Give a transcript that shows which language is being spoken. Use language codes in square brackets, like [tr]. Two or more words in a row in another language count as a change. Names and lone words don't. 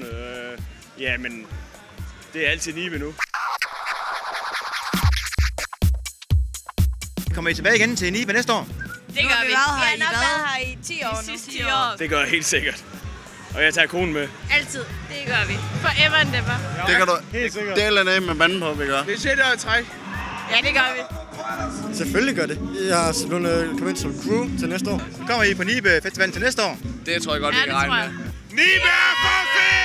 [da] Men det er altid Nibe nu. Kommer I tilbage igen til Nibe næste år? Det gør vi. Vi har nok været her i 10 år De sidste 10 år. Det gør jeg helt sikkert. Og jeg tager konen med. Altid. Det gør vi. [en] Forever and ever. [da] Det kan du helt sikkert. dele af med banden på, vi gør. Det er 6 år i træk. Ja, det gør vi. Selvfølgelig gør det. Jeg har simpelthen kommet ind som crew til næste år. Kommer I på Nibe Festivalen til næste år? Det tror jeg godt, vi kan regne med. Nibe er